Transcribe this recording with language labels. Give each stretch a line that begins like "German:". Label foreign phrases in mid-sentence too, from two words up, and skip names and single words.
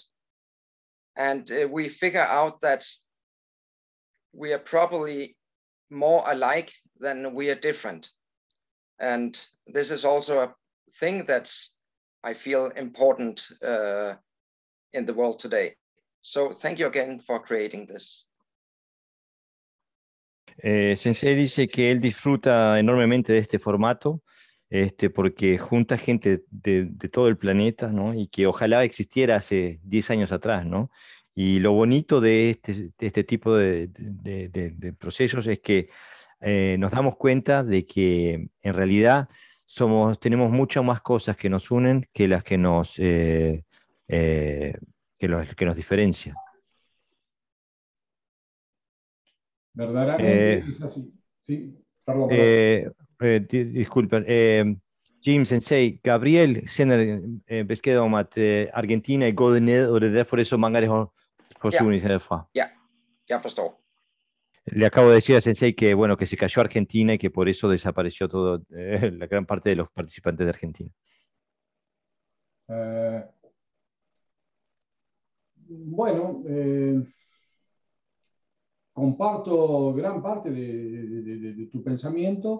English: And we figure out that we are probably more alike than we are different. And this is also a thing that's, I feel, important in the world today. So thank you again for creating this.
Spanish: Sensei dice que él disfruta enormemente de este formato, porque junta gente de todo el planeta, ¿no? Y que ojalá existiera hace 10 años atrás, ¿no? Y lo bonito de este tipo de procesos es que nos damos cuenta de que en realidad tenemos muchas más cosas que nos unen que las que nos diferencian. Verdaderamente es así. Sí, perdón. Disculpen.
Danish: Jim Sensei, Gabriel sender besked om at Argentina er gået ned, og det er derfor, det er så mange, der har forstået herfra. Ja, jeg forstår.
Spanish: Le acabo de decir a Sensei que, bueno, que se cayó Argentina y que por eso desapareció todo, la gran parte de los participantes de Argentina. Bueno, comparto gran parte de tu pensamiento.